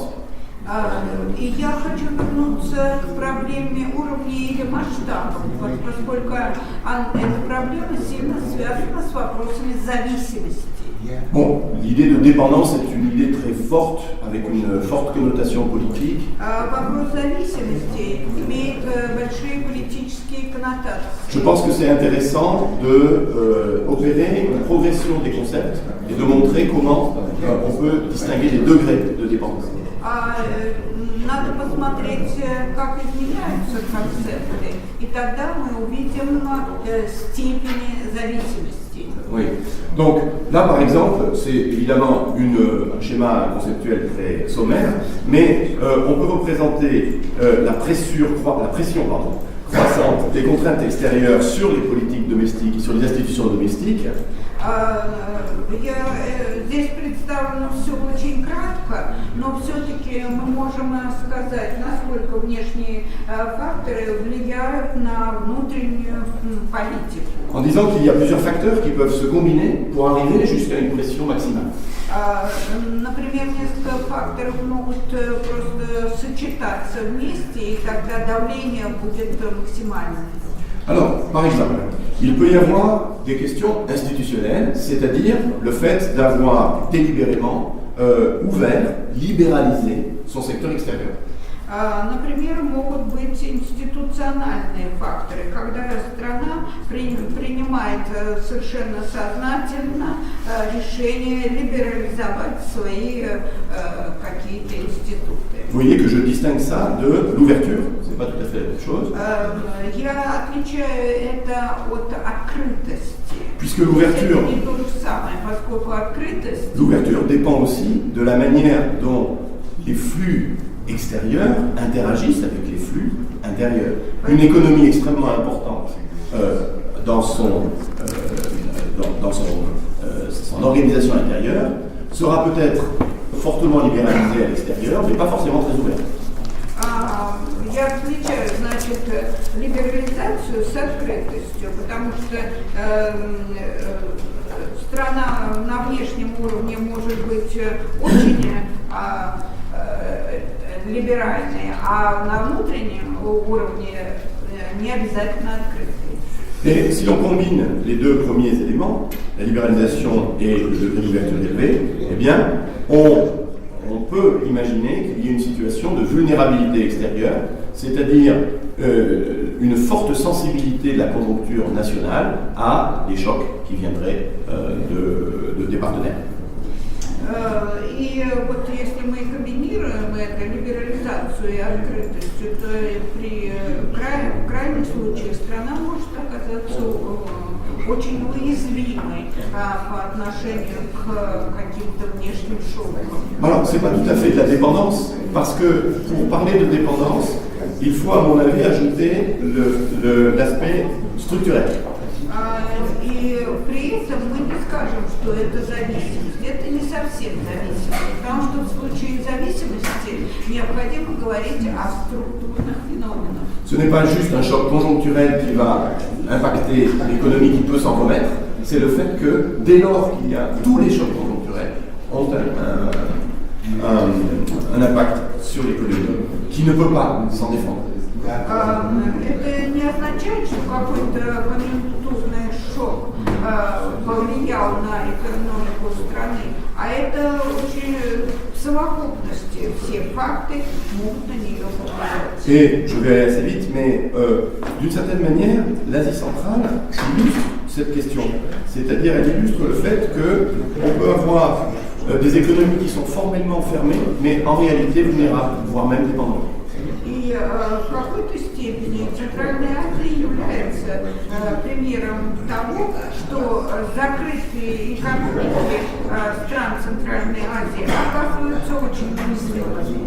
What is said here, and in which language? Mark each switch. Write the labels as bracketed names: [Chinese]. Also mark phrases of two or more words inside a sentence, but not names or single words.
[Russian] И я хочу вернуться к проблеме уровня или масштаба, поскольку эта проблема сильно связана с вопросами зависимости. [French] Bon, l'idée de dépendance est une idée très forte, avec une forte connotation politique. [Russian] Вопрос зависимости имеет большие политические коннотации. [French] Je pense que c'est intéressant de opérer une progression des concepts et de montrer comment on peut distinguer les degrés de dépendance. [Russian] Надо посмотреть, как изменяются концепты, и тогда мы увидим степени зависимости. [French] Oui. Donc là, par exemple, c'est évidemment un schéma conceptuel très sommaire, mais on peut représenter la pression croissante des contraintes extérieures sur les politiques domestiques et sur les institutions domestiques. [Russian] Здесь представлено все очень кратко, но все-таки мы можем сказать, насколько внешние факторы влияют на внутреннюю политику. [French] En disant qu'il y a plusieurs facteurs qui peuvent se combiner pour arriver jusqu'à une pression maximale. [Russian] Например, несколько факторов могут просто сочетаться вместе, и тогда давление будет максимальным. [French] Alors, par exemple, il peut y avoir des questions institutionnelles, c'est-à-dire le fait d'avoir délibérément ouvert, libéralisé son secteur extérieur. [Russian] Например, могут быть институциональные факторы, когда страна принимает совершенно сознательно решение либерализовать свои какие-то институты. [French] Vous voyez que je distingue ça de l'ouverture, c'est pas tout à fait la même chose. [Russian] Я отличаю это от открытости. [French] Puisque l'ouverture, [Russian] это не то же самое, поскольку открытость. [French] L'ouverture dépend aussi de la manière dont les flux extérieurs interagissent avec les flux intérieurs. Une économie extrêmement importante dans son organisation intérieure sera peut-être fortement libéralisée à l'extérieur, mais pas forcément très ouverte. [Russian] Я отличаю, значит, либерализацию с открытостью, потому что страна на внешнем уровне может быть очень либеральной, а на внутреннем уровне не обязательно открытой. [French] Et si l'on combine les deux premiers éléments, la libéralisation et le degré d'ouverture élevé, eh bien, on peut imaginer qu'il y ait une situation de vulnérabilité extérieure, c'est-à-dire une forte sensibilité de la conjoncture nationale à des chocs qui viendraient des partenaires. [Russian] И вот если мы комбинируем это, либерализацию и открытость, то при крайнем случае страна может оказаться очень уязвимой по отношению к каким-то внешним шокам. [French] Alors, ce n'est pas tout à fait de la dépendance, parce que pour parler de dépendance, il faut à mon avis ajouter l'aspect structurel. [Russian] И при этом мы не скажем, что это зависимость. Это не совсем зависимость, потому что в случае зависимости необходимо говорить о структурных феноменах. [French] Ce n'est pas juste un choc conjoncturel qui va impacter l'économie qui peut s'en remettre, c'est le fait que dès lors qu'il y a tous les chocs conjoncturels ont un impact sur l'économie qui ne peut pas s'en défendre. [Russian] Это не означает, что какой-то конъюнктурный шок повлиял на экономику страны, а это очень в совокупности все факты могут на нее повлиять. [French] Et je vais aller assez vite, mais d'une certaine manière, l'Asie centrale illustre cette question. C'est-à-dire, elle illustre le fait qu'on peut avoir des économies qui sont formellement fermées, mais en réalité vulnérables, voire même dépendantes. [Russian] И в какой-то степени Центральная Азия является примером того, что закрытые экономики стран Центральной Азии оказываются очень уязвимыми.